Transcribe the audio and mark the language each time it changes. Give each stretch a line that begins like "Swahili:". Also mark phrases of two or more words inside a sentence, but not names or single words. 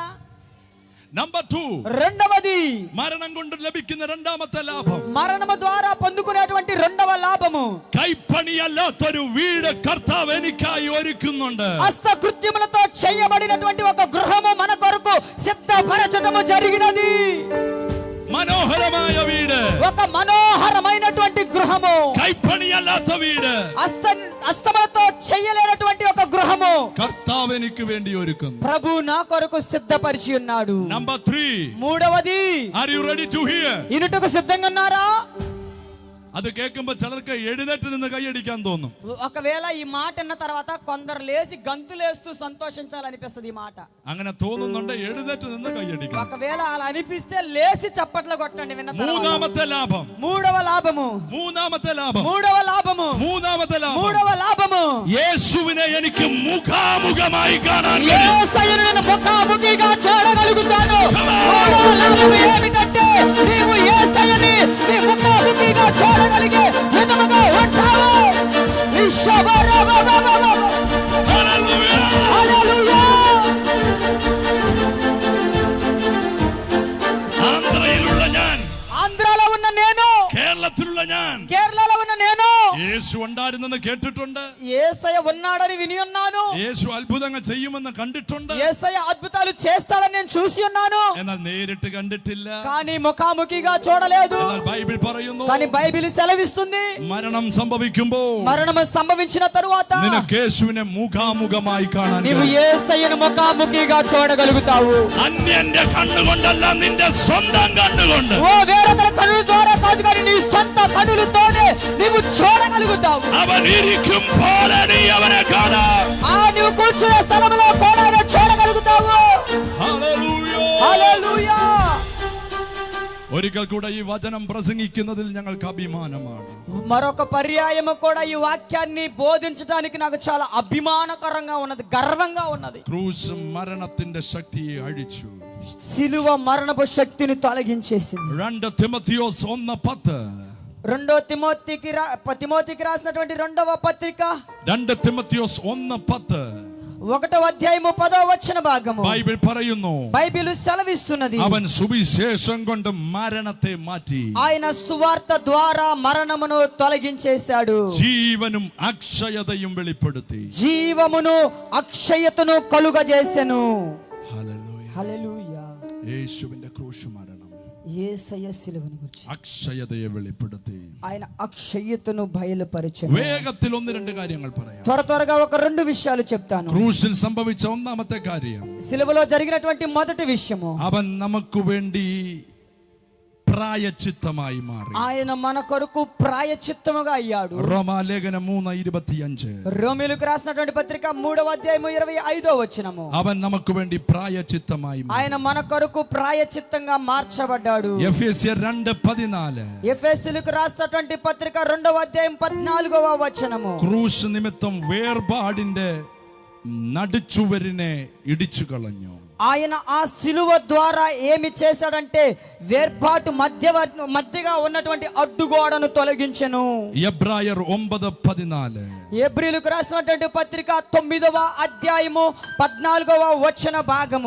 Malayalam: നമ്പർ 2,
Telugu: రెండవది
Malayalam: മരണം കൊണ്ട് ലഭിക്കുന്ന രണ്ടാമത്തെ ലാഭം,
Telugu: మరణము ద్వారా పొందుకునేటువంటి రెండవ లాభము,
Malayalam: കൈപ്പണിയല്ലാത്തൊരു വീട് കർത്താവ് എനിക്കായി ഒരുക്കുന്നുണ്ട്.
Telugu: హస్తకృత్యములతో చేయబడినటువంటి ఒక గృహము మన కొరకు సిద్ధపరచడము జరిగినది.
Malayalam: മനോഹരമായ വീട്,
Telugu: ఒక మనోహరమైనటువంటి గృహము,
Malayalam: കൈപ്പണിയല്ലാത്ത വീട്,
Telugu: హస్తములతో చేయలేనటువంటి ఒక గృహము
Malayalam: കർത്താവ് എനിക്ക് വേണ്ടി ഒരുക്കുന്നു.
Telugu: ప్రభు నా కొరకు సిద్ధపరిచి ఉన్నాడు.
Malayalam: നമ്പർ 3,
Telugu: మూడవది
English: are you ready to hear?
Telugu: ఇనుటకు సిద్ధంగా ఉన్నారా?
Malayalam: അത് കേൾക്കുമ്പോ ചിലർക്ക് എഴുന്നേറ്റ് നിന്ന് കൈയടിക്കാൻ തോന്നും.
Telugu: ఒకవేళ ఈ మాట అన్న తర్వాత కొందరు లేచి గంతులేస్తూ సంతోషించాలనిపిస్తుంది ఈ మాట.
Malayalam: അങ്ങനെ തോന്നുന്നുണ്ട്, എഴുന്നേറ്റ് നിന്ന് കൈയടിക്കണം.
Telugu: ఒకవేళ అలా అనిపిస్తే లేచి చప్పట్లు కొట్టండి విన్న తర్వాత.
Malayalam: മൂന്നാമത്തെ ലാഭം,
Telugu: మూడవ లాభము,
Malayalam: മൂന്നാമത്തെ ലാഭം,
Telugu: మూడవ లాభము,
Malayalam: മൂന്നാമത്തെ ലാഭം,
Telugu: మూడవ లాభము,
Malayalam: യേശുവിനെ എനിക്ക് മുഖാമുഖമായി കാണാൻ കഴിയും.
Telugu: యేసయ్యను నేను ముఖాముఖిగా చూడగలుగుతాను. మూడవ లాభము ఏమిటంటే నీవు యేసయ్యని నీ ముఖాముఖిగా చూడగలిగే విధముగా ఉంటావు.
Malayalam: ഹല്ലേലൂയ.
Telugu: హల్లెలూయా.
Malayalam: ആന്ധ്രയിലുള്ള ഞാൻ,
Telugu: ఆంధ్రాలో ఉన్న నేను,
Malayalam: കേരളത്തിലുള്ള ഞാൻ,
Telugu: కేరళలో ఉన్న నేను,
Malayalam: യേശു ഉണ്ടായിരുന്നെന്ന് കേട്ടിട്ടുണ്ട്.
Telugu: యేసయ్య ఉన్నాడని విని ఉన్నాను.
Malayalam: യേശു അദ്ഭുതമായി ചെയ്യുമെന്ന് కണ്ടിട്ടുണ്ട്.
Telugu: యేసయ్య అద్భుతాలు చేస్తాడని నేను చూసి ఉన్నాను.
Malayalam: എന്നാൽ നേരിട്ട് കണ്ടിട്ടില്ല.
Telugu: కానీ ముఖాముఖిగా చూడలేదు.
Malayalam: എന്നാൽ ബൈബിൾ പറയുന്നു,
Telugu: కానీ బైబిల్ సెలవిస్తుంది,
Malayalam: മരണം സംഭവിക്കുമ്പോൾ
Telugu: మరణం సంభవించిన తరువాత
Malayalam: നിനക്ക് യേശുവിനെ മുഖാമുഖമായി കാണാൻ
Telugu: నీవు యేసయ్యను ముఖాముఖిగా చూడగలుగుతావు.
Malayalam: അന്യന്റെ കണ്ണുകൊണ്ടല്ല, നിന്റെ സ്വന്തം കണ്ണുകൊണ്ട്.
Telugu: ఓ వేరొకరి కన్నుల ద్వారా కాదు, కానీ నీ సొంత కన్నులతోనే నీవు చూడగలుగుతావు.
Malayalam: അവൻ ഇരിക്കുമ്പോൾ നീ അവനെ കാണാം.
Telugu: నీవు కూర్చునే స్థలంలో కూడా చూడగలుగుతావు.
Malayalam: ഹല്ലേലൂയ.
Telugu: హల్లెలూయా.
Malayalam: ഒരിക്കൽ കൂടെ ഈ വചനം പ്രസംഗിക്കുന്നതിൽ ഞങ്ങൾക്ക് അഭിമാനമാണ്.
Telugu: మరొక పర్యాయము కూడా ఈ వాక్యాన్ని బోధించడానికి నాకు చాలా అభిమానకరంగా ఉన్నది, గర్వంగా ఉన్నది.
Malayalam: ക്രൂശ് മരണത്തിന്റെ ശക്തിയെ അഴിച്ചു.
Telugu: సిలువ మరణపు శక్తిని తొలగించేసింది.
Malayalam: 2 തിമോഥെയോസ് 1:10.
Telugu: తిమోతికి రాసినటువంటి 2వ పత్రిక
Malayalam: 2 തിമോഥെയോസ് 1:10.
Telugu: 1వ అధ్యాయము 10వ వచన భాగము.
Malayalam: ബൈബിൾ പറയുന്നു,
Telugu: బైబిల్ సెలవిస్తున్నది,
Malayalam: അവൻ സുവിശേഷം കൊണ്ട് മരണത്തെ മാറ്റി
Telugu: ఆయన సువార్త ద్వారా మరణమును తొలగించేశాడు,
Malayalam: ജീവനും അക്ഷയതയും വെളിപ്പെടുത്തി.
Telugu: జీవమును అక్షయతను కలుగజేసెను.
Malayalam: ഹല്ലേലൂയ.
Telugu: హల్లెలూయా.
Malayalam: യേശുവിന്റെ ക്രൂശ് മരണം
Telugu: యేసయ్య సిలువను గురించి
Malayalam: അക്ഷയതയെ വെളിപ്പെടുത്തി.
Telugu: ఆయన అక్షయతను బయలుపరిచెను.
Malayalam: വേഗത്തിൽ 1-2 കാര്യങ്ങൾ പറയാം.
Telugu: త్వరగా ఒక 2 విషయాలు చెప్తాను.
Malayalam: ക്രൂശിൽ സംഭവിച്ച ഒന്നാമത്തെ കാര്യം,
Telugu: సిలువలో జరిగినటువంటి మొదటి విషయము,
Malayalam: അവൻ നമുക്ക് വേണ്ടി പ്രായച്ചിത്തമായി മാറി.
Telugu: ఆయన మన కొరకు ప్రాయచిత్తముగా అయ్యాడు.
Malayalam: റോമാലേഖനം 3:25.
Telugu: రోమీయులకు రాసినటువంటి పత్రిక 3వ అధ్యాయము 25వ వచనము.
Malayalam: അവൻ നമുക്ക് വേണ്ടി പ്രായച്ചിത്തമായി മാറി.
Telugu: ఆయన మన కొరకు ప్రాయచిత్తంగా మార్చబడ్డాడు.
Malayalam: എഫേസ്യർ 2:14.
Telugu: ఎఫెసీయులకు రాసినటువంటి పత్రిక 2వ అధ్యాయం 14వ వచనము.
Malayalam: ക്രൂശ് നിമിത്തം വേർപാടിന്റെ നടുച്ചുവരിനെ ഇടിച്ചു കളഞ്ഞു.
Telugu: ఆయన ఆ సిలువ ద్వారా ఏమి చేశాడంటే వేర్పాటు మధ్యగా ఉన్నటువంటి అడ్డుగోడను తొలగించెను.
Malayalam: ఎబ్రాయర్ 9:14.
Telugu: హెబ్రీయులకు రాసినటువంటి పత్రిక 9వ అధ్యాయము 14వ వచన భాగము.